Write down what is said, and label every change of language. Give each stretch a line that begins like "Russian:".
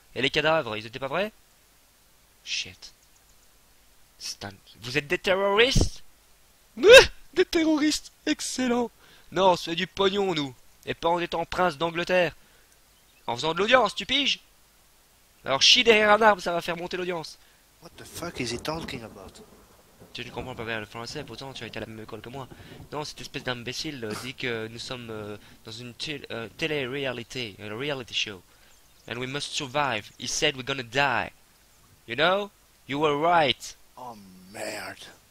French: Et les cadavres, ils étaient pas vrais? Shit. Vous êtes des terroristes? Des terroristes, excellent. Non, on se fait du pognon, nous. Et pas en étant prince d'Angleterre. En faisant de l'audience, tu piges? Alors chie derrière un arbre, ça va faire monter l'audience.
English: What the fuck is he talking about?
French: Tu ne comprends pas bien le français, pourtant tu as été à la même école que moi. Non, cette espèce d'imbécile dit que nous sommes dans une télé-réalité, un reality show.
English: And we must survive. He said we're gonna die. You know? You were right.
French: Oh merde,